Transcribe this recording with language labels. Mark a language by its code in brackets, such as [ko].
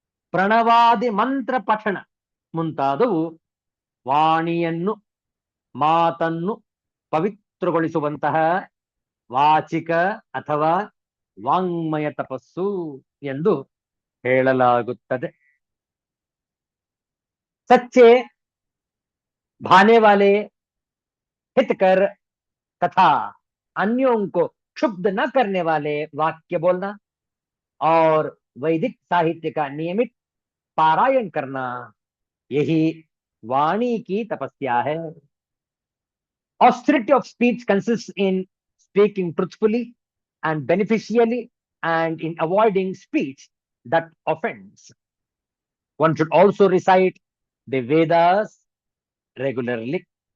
[kn] ಪ್ರಣವಾದಿ ಮಂತ್ರ ಪಠಣ ಮುಂತಾದವು ವಾಣಿಯನ್ನು, ಮಾತನ್ನು ಪವಿತ್ರಗೊಳಿಸುವಂತಹ ವಾಚಿಕ ಅಥವಾ ವಾಂಗ್ಮಯ ತಪಸ್ಸು ಎಂದು ಹೇಳಲಾಗುತ್ತದೆ. [hi] सच्चे भाने वाले हितकर तथा अन्यों को क्षुब्ध न करने वाले वाक्य बोलना और वैदिक साहित्य का नियमित पारायण करना, यही वाणी की तपस्या है. [en] Austerity of speech consists in speaking truthfully and beneficially and in avoiding speech that offends. One should also recite the Vedas regularly.